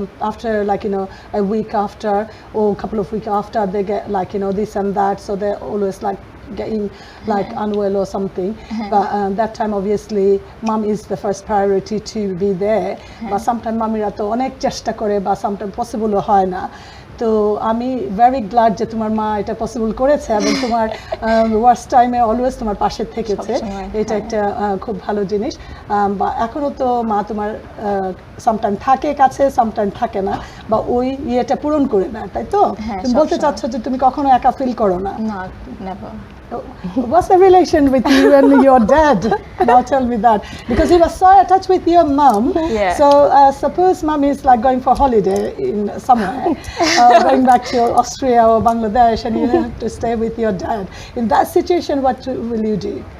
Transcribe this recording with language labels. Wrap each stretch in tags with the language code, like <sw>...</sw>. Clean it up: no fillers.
<en>after like a week after or a couple of weeks after, they get like this and that, so they're always like getting like unwell or something, but that time obviously mom is the first priority to be there, but sometimes</en> <bn>মামিরা তো অনেক চেষ্টা করে, বা</bn> <en>sometimes possible</en> <bn>হয় না, তো আমি very glad যে তোমার মা এটা পসিবল করেছে এবং তোমার ওয়ার্স্ট টাইমে অলওয়েজ তোমার পাশে থেকেছে, এটা একটা খুব ভালো জিনিস, বা এখনো তো মা তোমার সামটাইম থাকে কাছে, সামটাইম থাকে না, বা ওই ইয়েটা পূরণ করে না, তাই তো? তুমি বলতে চাচ্ছ যে তুমি কখনো একা ফিল করো না?</bn> <en>No, never. What's the relation with you and your dad? Now tell me that, because you were so attached with your mom. Yeah. So suppose mom is like going for holiday in somewhere, going back to Austria or Bangladesh, and you have to stay with your dad. In that situation, what will you do?</en>